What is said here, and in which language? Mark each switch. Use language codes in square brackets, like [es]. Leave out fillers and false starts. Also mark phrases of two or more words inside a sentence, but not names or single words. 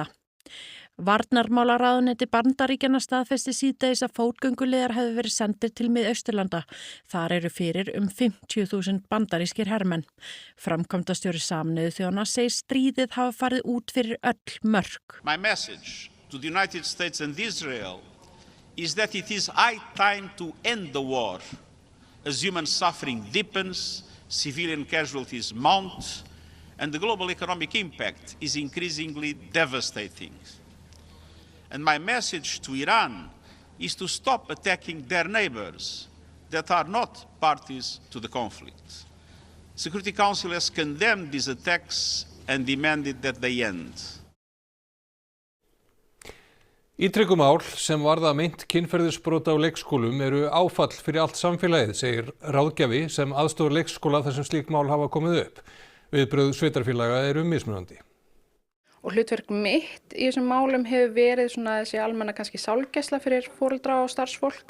[is] Varnarmálaráðuneyti Bandaríkjanna staðfesti síðdegis að fótgönguliðar hefðu verið sendir til Mið-Austurlanda. Þar eru fyrir 50.000 bandarískir hermenn. Framkvæmdastjóri Sameinuðu þjóðanna segir stríðið hafa farið út fyrir öll mörk. [en] My message to the United States and Israel is that it is high time to end the war as human suffering deepens, civilian casualties mount, and the global economic impact is increasingly devastating. And my message to Iran is to stop attacking their neighbors that are not parties to the conflict. The Security Council has condemned these attacks and demanded that they end. [is] Ítrekumál sem varða meint kynferðisbrot á leikskólum eru áfall fyrir allt samfélagið, segir ráðgjafi sem aðstoðar leikskóla þar sem slík mál hafa komið upp. Viðbrögð sveitarfélaga eru mismunandi. Og hlutverk mitt í þessum málum hefur verið svona þessi almenna kannski sálgæsla fyrir foreldra og starfsfólk.